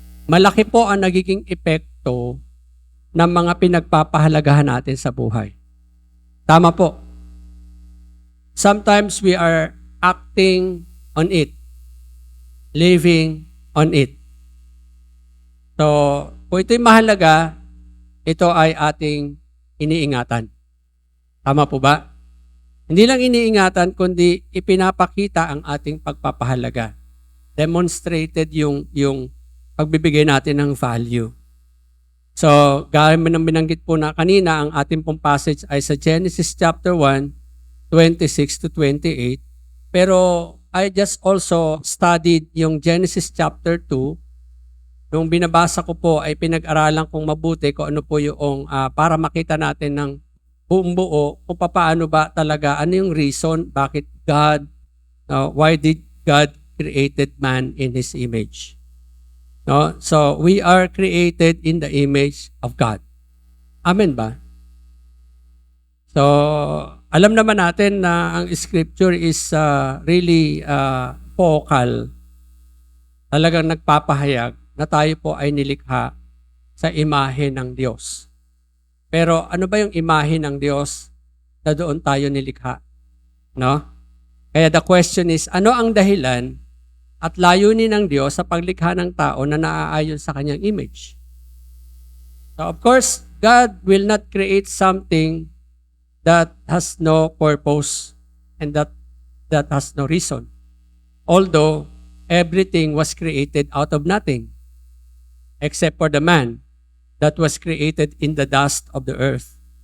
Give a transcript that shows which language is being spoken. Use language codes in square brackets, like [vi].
[tl] Malaki po ang nagiging epekto ng mga pinagpapahalagahan natin sa buhay. Tama po. [en] Sometimes we are acting on it, living on it. [tl] So, kung ito'y mahalaga, ito ay ating iniingatan. Tama po ba? Hindi lang iniingatan, kundi ipinapakita ang ating pagpapahalaga. Demonstrated yung pagbibigay natin ng value. So, gaya ng binanggit po na kanina, ang ating pong passage ay sa Genesis chapter 1, 26 to 28. [en] Pero I just also studied yung Genesis chapter 2. [tl] Nung binabasa ko po ay pinag-aralan kong mabuti kung ano po yung para makita natin ng buong buo kung paano ba talaga, ano yung reason, bakit God, why did God created man in His image? No? [en] So, we are created in the image of God. [tl] Amen ba? So, alam naman natin na ang scripture is really vocal. Talagang nagpapahayag na tayo po ay nilikha sa imahe ng Diyos. Pero ano ba yung imahe ng Diyos na doon tayo nilikha? No? Kaya the question is, ano ang dahilan at layunin ng Diyos sa paglikha ng tao na naaayon sa kanyang image? [en] So of course, God will not create something that has no purpose and that has no reason. Although everything was created out of nothing except for the man that was created in the dust of the earth.